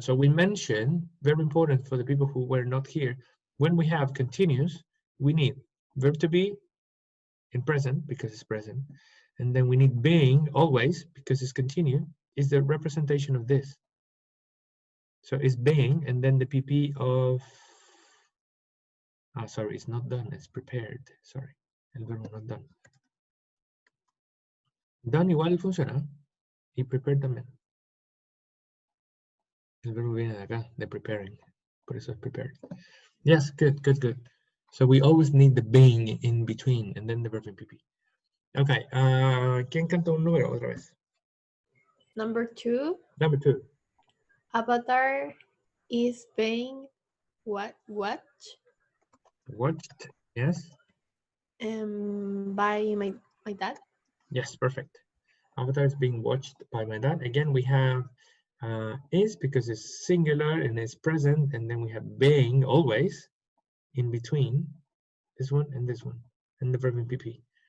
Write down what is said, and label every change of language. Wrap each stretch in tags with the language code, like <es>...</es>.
<en>So we mentioned, very important for the people who were not here, when we have continuous, we need verb to be in present because it's present. And then we need being always because it's continuous. Is the representation of this. So it's being, and then the PP of, sorry, it's not done, it's prepared. Sorry,</en> <es>el verbo</es> <en>not done.</en> <es>Done igual funciona, y prepared también. El verbo viene de acá, de preparing, por eso es prepared.</es> <en>Yes, good, good, good. So we always need the being in between, and then the verb in PP.</en> <es>Okay, ¿quién canta un número otra vez?</es> <en>Number 2. Number 2. Avatar is being watched. Watched, yes. By my dad. Yes, perfect. Avatar is being watched by my dad. Again, we have is because it's singular and it's present, and then we have being always in between this one, and the verb in PP.</en>